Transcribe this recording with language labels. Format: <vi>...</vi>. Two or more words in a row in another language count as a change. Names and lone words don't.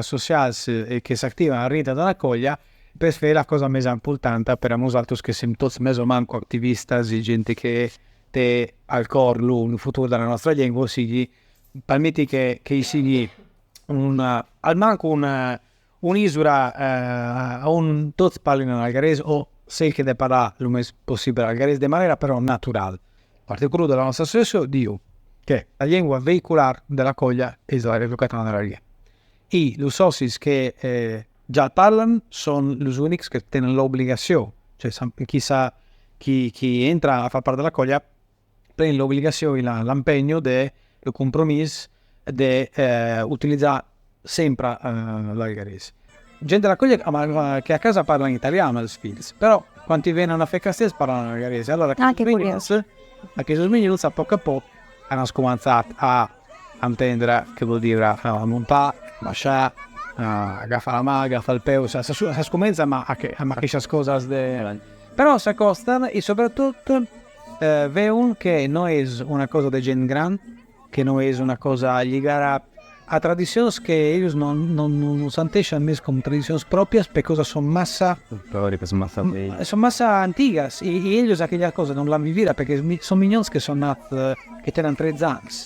<ca>socials que s'activen a dintre de la colla per fer la cosa més important per a nosaltres que som tots més o manco activistes i gent que té al cor el futur de la nostra llengua, o sigui, permetti que hi sigui almanco un'isola on tots parlin en algarès o cerchi de parlar el més possible algarès de manera però natural.</ca> <it>L'articolo della nostra associazione diu che la lingua vehicular della colla è la Repubblica Catalana dell'Alguer.</it> <ca>I los socis</ca> <it>che già parlano sono gli unici che</it> <ca>tenen l'obbligació,</ca> <it>cioè chi entra a far parte della colla prende l'obbligazione, l'impegno, il compromesso di utilizzare sempre l'algarese. Gente della colla che a casa parla in italiano</it> <ca>als fills, però</ca> <it>quando vengono a fare castells parlano algarese.</it> <ca>Allora aquests minuts a poc hanno començat a entendre què vol dir muntar, baixar, agafar la mà, agafar el peu, si comença amb aquestes coses però s'acosten i sobretot veuen que no és una cosa de gent gran, que no és una cosa lligada a tradicions que ells no senteixen més com tradicions pròpies perquè són massa antigues i ells aquella cosa non l'han vivida perquè són minyons que són nats que tenen 13 anys.</ca>